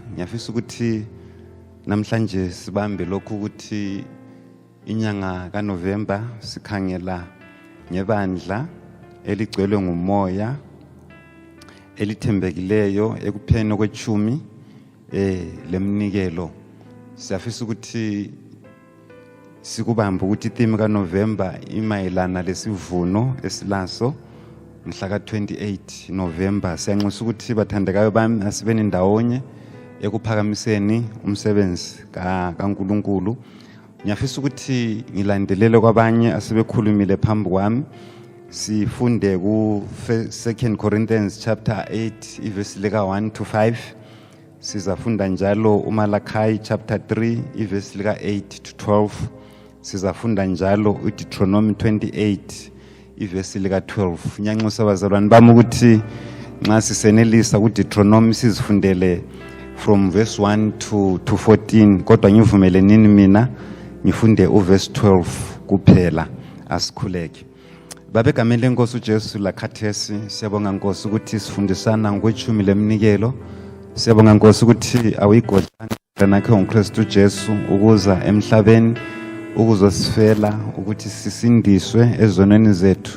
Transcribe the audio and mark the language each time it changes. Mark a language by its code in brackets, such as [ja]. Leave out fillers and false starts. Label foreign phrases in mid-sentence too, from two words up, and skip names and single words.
[nd] Ngiyafisa ukuthi namhlanje sibambe lokhu ukuthi inyanga kaNovember sikhangela ngebandla eligcwele ngumoya elithembekileyo ekupheni kwechumi lemnikelo. Siyafisa ukuthi sikubamba ukuthi theme kaNovember imayelana lesivuno esilaso mhla ka-28 November. Siyanxusa ukuthi bathandekayo bami asibeni ndawonye ekuphakamiseni umsebenzi kaNkulunkulu. Ngiyafisa ukuthi ngilandelele kwabanye asebekhulumile phambi kwami. Sifunde ku 2 Corinthians chapter 8 ivesi lika 1 to 5. Sizafunda njalo uMalachi chapter 3 ivesi lika 8 to 12. Sizafunda njalo uDeuteronomy 28 ivesi lika 12. Ngiyanxusa abazalwane bami ukuthi nxa sisenelisa uDeuteronomy sizifundele [en] from verse 1 to 14, [nd] kodwa ngivumele nini mina ngifunde uverse 12 kuphela. Asikhuleke. Babe egameni lenkosi uJesu lakhathesi siyabonga Nkosi ukuthi sifundisana ngokwechumi lemnikelo. Siyabonga Nkosi ukuthi awuyigodlanga nakho ngoKristu Jesu ukuza emhlabeni ukuzosifela ukuthi sisindiswe ezonweni zethu.